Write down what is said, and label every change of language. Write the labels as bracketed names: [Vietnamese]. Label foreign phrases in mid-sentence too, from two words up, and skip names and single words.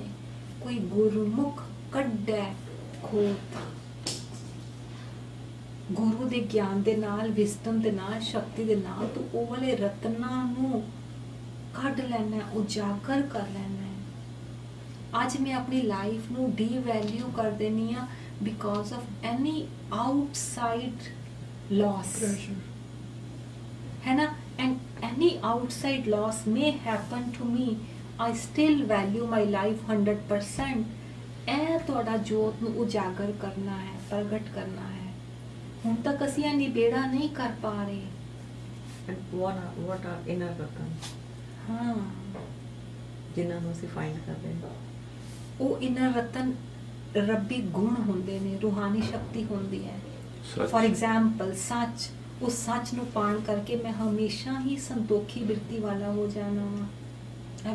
[Punjabi] ਕੋਈ ਗੁਰਮੁਖ ਕੱਢੈ ਖੋਤ, ਗੁਰੂ ਦੇ ਗਿਆਨ ਦੇ ਨਾਲ, ਵਿਜ਼ਡਮ ਦੇ ਨਾਲ, ਸ਼ਕਤੀ ਦੇ ਨਾਲ ਤੂੰ ਉਹ ਵਾਲੇ ਰਤਨਾਂ ਨੂੰ ਕੱਢ ਲੈਣਾ, ਉਜਾਗਰ ਕਰ ਲੈਣਾ। ਅੱਜ ਮੈਂ ਆਪਣੀ ਲਾਈਫ ਨੂੰ ਡੀਵੈਲਿਊ ਕਰ ਦੇਣੀ ਆ [English] because of any outside loss, [Punjabi] ਹੈ ਨਾ, [English] and any outside loss may happen to me, I still value my life 100%। [Punjabi] ਇਹ ਤੁਹਾਡਾ ਜੋਤ ਨੂੰ ਉਜਾਗਰ ਕਰਨਾ ਹੈ, ਪ੍ਰਗਟ ਕਰਨਾ ਹੈ। ਹੁਣ ਤੱਕ ਅਸੀਂ ਇਹ ਨਿਬੇੜਾ ਨਹੀਂ ਕਰ ਪਾ ਰਹੇ। [English] And what are inner ratan? [Punjabi] ਹਾਂ, ਜਿਨ੍ਹਾਂ ਨੂੰ ਅਸੀਂ ਫਾਈਂਡ ਕਰ ਰਹੇ ਹਾਂ, ਉਹ ਇਨਰ ਰਤਨ ਰੱਬੀ ਗੁਣ ਹੁੰਦੇ ਨੇ, ਰੂਹਾਨੀ ਸ਼ਕਤੀ ਹੁੰਦੀ ਹੈ। [English] for example [Punjabi] ਸੱਚ, ਉਸ ਸੱਚ ਨੂੰ ਪਾਣ ਕਰਕੇ ਮੈਂ ਹਮੇਸ਼ਾ ਹੀ ਸੰਤੋਖੀ ਬਿਰਤੀ ਵਾਲਾ ਹੋ ਜਾਣਾ ਵਾ।